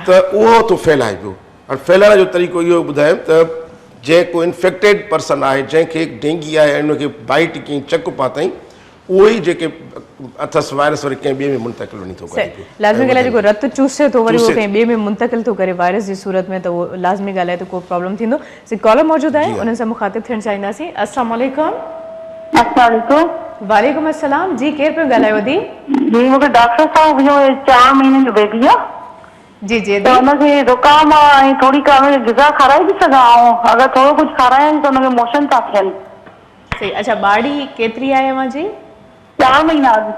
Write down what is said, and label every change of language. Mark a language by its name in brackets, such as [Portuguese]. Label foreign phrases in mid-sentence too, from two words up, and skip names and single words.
[Sindhi] त उहो थो फैलाए पियो हाणे फैलाइण जो तरीक़ो इहो ॿुधायूं त जेको [English] infected person [Sindhi] आहे जंहिंखे डेंगी आहे ऐं उनखे बाइट कयईं चकु पातईं उहो ई जेके अथसि वायरस वरी कंहिं ॿिए में मुंतक़िल वञी थो करे पियो लाज़मी ॻाल्हि आहे जेको रत चूसे थो वरी उहो कंहिं ॿिए में मुंतक़िल थो करे वायरस जी सूरत में त उहो लाज़मी ॻाल्हि आहे त को प्रॉब्लम थींदो कॉलर मौजूदु आहे उन्हनि सां मुखातिब थियणु चाहींदासीं [Arabic] السلام عليكم وعليكم السلام [Sindhi] जी केरु पियो ॻाल्हायो दी जी मूंखे डॉक्टर साहब जो 4 महीने जो बेबी आहे जी जी त हुनखे ज़ुकाम ऐं थोरी ग़िज़ा खाराए थी सघां ऐं अगरि थोरो कुझु खारायां त हुनखे मोशन था थियनि सही अच्छा ॿाड़ी केतिरी आहे अव्हां जी 4 महीना